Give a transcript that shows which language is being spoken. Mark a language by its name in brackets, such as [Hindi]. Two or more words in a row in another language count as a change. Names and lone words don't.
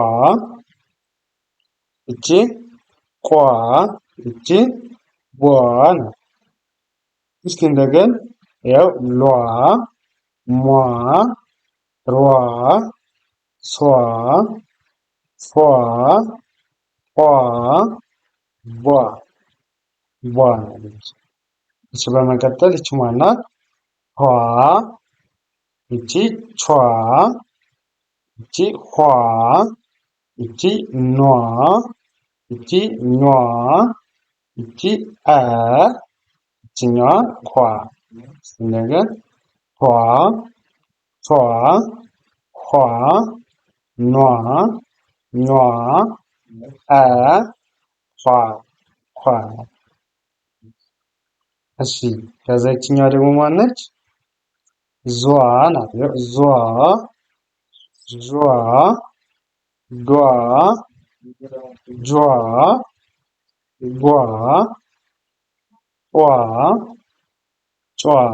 [Amharic] ይቺ ቋ፣ ይቺ ቧ ናት። እስኪ እንደገን ያው ሏ፣ ሟ፣ ሯ፣ ሷ፣ ፏ፣ ቋ፣ ቧ ቧ ናት። እሺ በመቀጠል ይቺ ማናት? ኋ፣ ይቺ ቿ፣ ይቺ ኋ፣ ይቺ ኗ፣ ይቺ ኟ፣ ይቺ አ፣ ይቺኛዋ ኳ። እንደገና ኳ፣ ቿ፣ ኋ፣ ኗ፣ ኟ፣ አ፣ ኳ ኳ። እሺ ከዛ ይችኛዋ ደግሞ ማነች? ዟ ናት። ዟ ዟ ዷ ጇ ጓ ጧ ጯ።